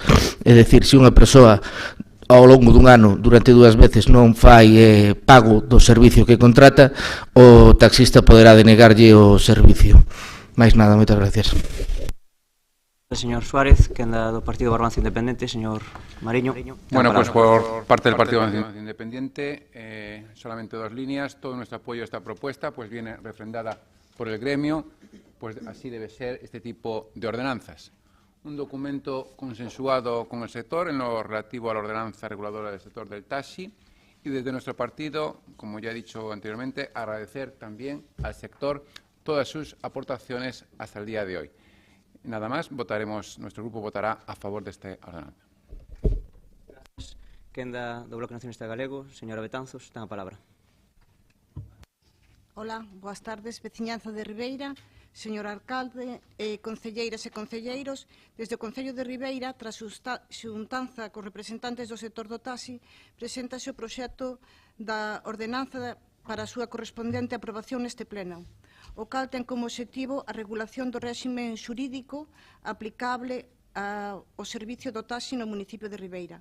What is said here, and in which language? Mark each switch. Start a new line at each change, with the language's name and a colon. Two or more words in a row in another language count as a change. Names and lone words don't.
Galician: É dicir, se unha persoa ao longo dun ano, durante 2 veces, non fai pago do servicio que contrata, o taxista poderá denegarlle o servicio. Máis nada, moitas gracias. Señor Suárez, que anda do Partido Barbanza Independente. Señor Mariño.
Spanish: Bueno, pues por parte del Partido Barbanza Independiente, solamente 2 líneas. Todo nuestro apoyo a esta propuesta pues viene refrendada por el gremio, pues así debe ser este tipo de ordenanzas. Un documento consensuado con el sector en lo relativo a la ordenanza reguladora del sector del taxi, y desde nuestro partido, como ya he dicho anteriormente, agradecer también al sector todas sus aportaciones hasta el día de hoy. Nada más, nuestro grupo votará a favor de esta ordenanza.
Galician: Quenda do Bloque Nacionalista Galego, señora Betanzos, ten a palabra. Hola, boas tardes, veciñanza de Ribeira. Señor alcalde, concelleiras e concelleiros, desde o Concello de Ribeira, tras xuntanza cos representantes do sector do taxi, preséntase o proxecto da ordenanza para a súa correspondente aprobación neste pleno, o cal ten como obxectivo a regulación do réxime xurídico aplicable ao servicio do taxi no municipio de Ribeira.